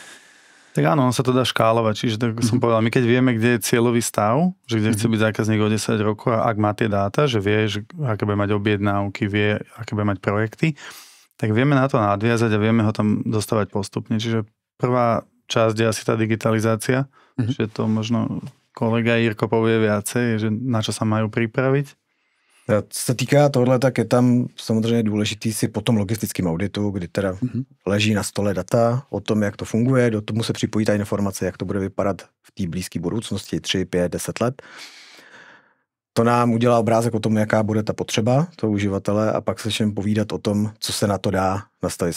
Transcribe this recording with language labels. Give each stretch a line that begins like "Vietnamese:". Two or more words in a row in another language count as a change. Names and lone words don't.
Slovak: Tak áno, on sa to dá škálovať, čiže tak som povedal, my keď vieme, kde je cieľový stav, že kde chce byť zákazník o 10 rokov a ak má tie dáta, že vie, že aké bude mať objednávky, vie, aké bude mať projekty, tak vieme na to nadviazať a vieme ho tam dostávať postupne. Čiže prvá časť je asi tá digitalizácia, že to možno kolega Jirko povie viacej, že na čo sa majú pripraviť.
Czech: Co se týká tohle, tak je tam samozřejmě důležitý si po tom logistickém auditu, kdy teda leží na stole data o tom, jak to funguje, do tomu se připojí ta informace, jak to bude vypadat v té blízké budoucnosti, 3, 5, 10 let. To nám udělá obrázek o tom, jaká bude ta potřeba toho uživatele a pak se začneme povídat o tom, co se na to dá nastavit.